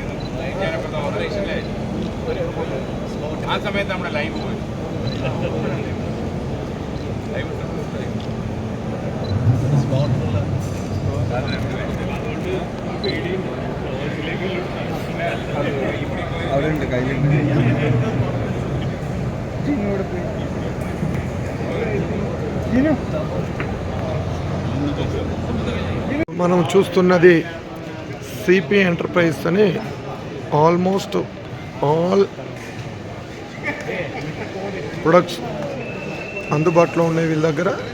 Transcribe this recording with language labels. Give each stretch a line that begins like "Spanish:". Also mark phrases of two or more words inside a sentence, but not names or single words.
Malayalam: ആ സമയത്ത് നമ്മുടെ ലൈവ് പോയി അവിടെ ഉണ്ട് കയ്യിലുണ്ട്.
Telugu: మనం చూస్తున్నది CP ఎంటర్ప్రైజ్ అని
English: almost all products
Telugu: అందుబాటులో ఉన్నాయి వీళ్ళ దగ్గర.